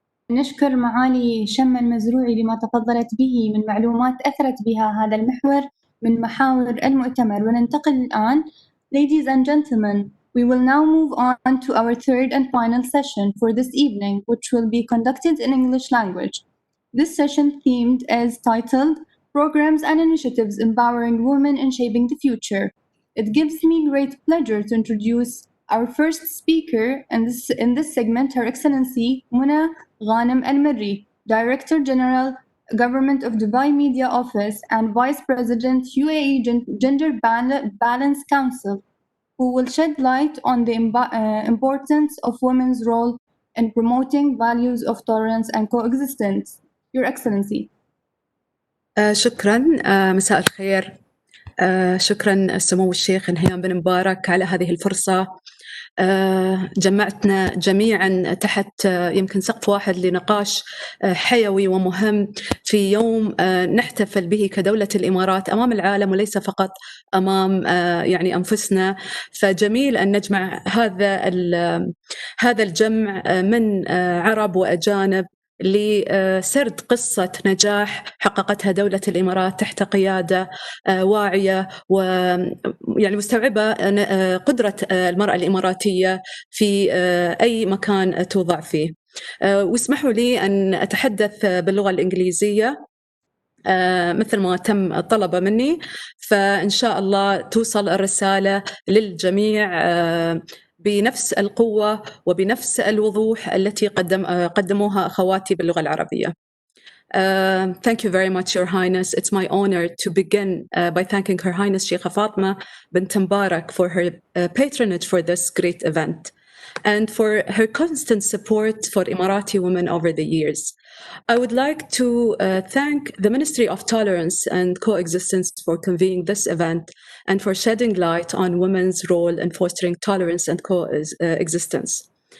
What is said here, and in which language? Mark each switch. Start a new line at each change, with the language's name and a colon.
Arabic: نشكر معالي شم المزروعي لما تفضلت به من معلومات أثرت بها هذا المحور من محاور المؤتمر. وننتقل الآن.
English: Ladies and gentlemen, we will now move on to our third and final session for this evening, which will be conducted in English language. This session themed is titled Programs and Initiatives Empowering Women in Shaping the Future. It gives me great pleasure to introduce our first speaker in this segment, Her Excellency Muna Ghanem Al-Marri, Director General, Government of Dubai Media Office and Vice President, UAE Gender Balance Council, who will shed light on the importance of women's role in promoting values of tolerance and coexistence. Your Excellency.
Arabic: شكرا. مساء الخير. شكرا سمو الشيخ نهيان بن مبارك على هذه الفرصة. جمعتنا جميعا تحت يمكن سقف واحد لنقاش حيوي ومهم في يوم نحتفل به كدولة الإمارات أمام العالم وليس فقط أمام يعني أنفسنا. فجميل أن نجمع هذا الجمع من عرب وأجانب لسرد قصة نجاح حققتها دولة الإمارات تحت قيادة واعية ويعني مستوعبة قدرة المرأة الإماراتية في أي مكان توضع فيه. واسمحوا لي أن أتحدث باللغة الإنجليزية مثل ما تم طلب مني، فإن شاء الله توصل الرسالة للجميع بنفس القوة وبنفس الوضوح التي قدموها أخواتي باللغة العربية.
English: Thank you very much, Your Highness. It's my honor to begin by thanking Her Highness Sheikh Fatma bint Mbarak for her patronage for this great event and for her constant support for Emirati women over the years. I would like to thank the Ministry of Tolerance and Coexistence for convening this event and for shedding light on women's role in fostering tolerance and coexistence.